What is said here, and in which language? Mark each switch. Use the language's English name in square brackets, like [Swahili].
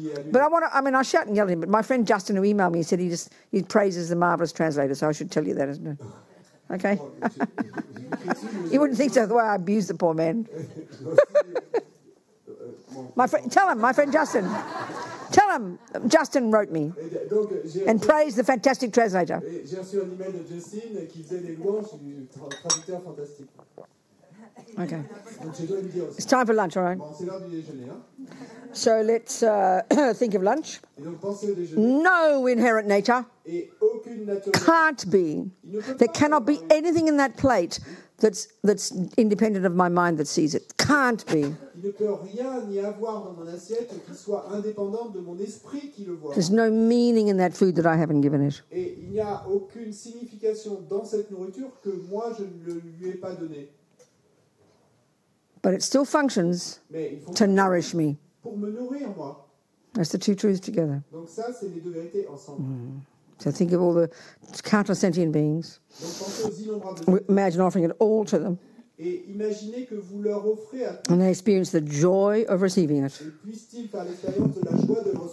[English] But I shout and yell at him. But my friend Justin, who emailed me, said he praises the marvellous translator, so I should tell you that, isn't it? Okay? You wouldn't think so the way I abused the poor man. Tell him, my friend Justin. Tell him, Justin wrote me and praised the fantastic translator. [French] J'ai reçu un email de Justine qui faisait les louanges du traducteur fantastique. [English] Okay. [French] Donc je dois lui dire aussi. [English] It's time for lunch, all right? [French] Bon, c'est l'heure du déjeuner. Hein. [English] So let's think of lunch. [French] Et donc pensez au déjeuner. [English] No inherent nature. [French] Et aucune nature. [English] Can't be. There cannot be anything in that plate that's independent of my mind that sees it. Can't be. [French] Il ne peut rien y avoir dans mon assiette qui soit indépendante de mon esprit qui le voit. [English] There's no meaning in that food that I haven't given it. [French] Et il n'y a aucune signification dans cette nourriture que moi je ne lui ai pas donnée. [English] But it still functions to nourish me. [French] Pour me nourrir moi. [English] That's the two truths together. [French] Donc ça c'est les deux vérités ensemble. [English] So think of all the countless sentient beings. [French] Donc pensez aux innombrables. [English] Imagine offering it all to them. [French] Et imaginez que vous leur offrez à tous. [English] And they experience the joy of receiving it. [French] Et puissent-ils faire l'expérience de la joie de recevoir.